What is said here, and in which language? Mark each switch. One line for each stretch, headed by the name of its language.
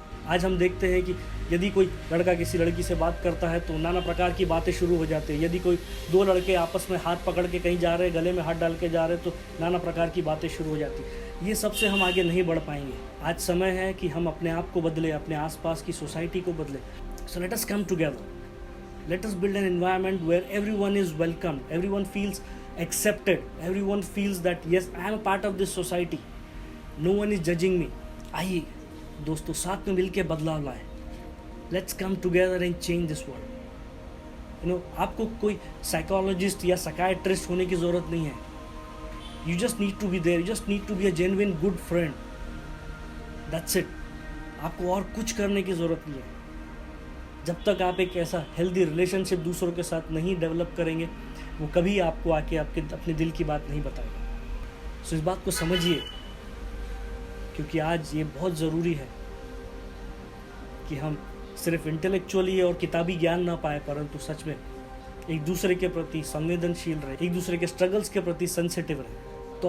Hindi: आज हम देखते हैं कि यदि कोई लड़का किसी लड़की से बात करता है तो नाना प्रकार की बातें शुरू हो जाती है। यदि कोई दो लड़के आपस में हाथ पकड़ के कहीं जा रहे हैं, गले में हाथ डाल के जा रहे हैं, तो नाना प्रकार की बातें शुरू हो जाती है। ये सबसे हम आगे नहीं बढ़ पाएंगे। आज समय है कि हम अपने आप को बदले, अपने आसपास की सोसाइटी को बदले।
English: So let us come together, let us build an environment where everyone is welcomed, everyone feels accepted, everyone feels that yes, I am a part of this society, no one is judging me.
Hindi: आइए दोस्तों, साथ में मिलके बदलाव लाएं।
English: Let's come together and change this world.
Hindi: आपको कोई psychologist या साइकाइट्रिस्ट होने की ज़रूरत नहीं है।
English: You just need to be there, you just need to be a genuine good friend. That's it.
Hindi: आपको और कुछ करने की ज़रूरत नहीं है। जब तक आप एक ऐसा हेल्दी रिलेशनशिप दूसरों के साथ नहीं डेवलप करेंगे, वो कभी आपको आके अपने दिल की बात नहीं बताएगा। सो इस बात को समझिए, क्योंकि आज ये बहुत ज़रूरी है कि हम सिर्फ इंटेलेक्चुअली और किताबी ज्ञान ना पाए, परंतु सच में एक दूसरे के प्रति संवेदनशील रहे, एक दूसरे के स्ट्रगल्स के प्रति सेंसिटिव रहे।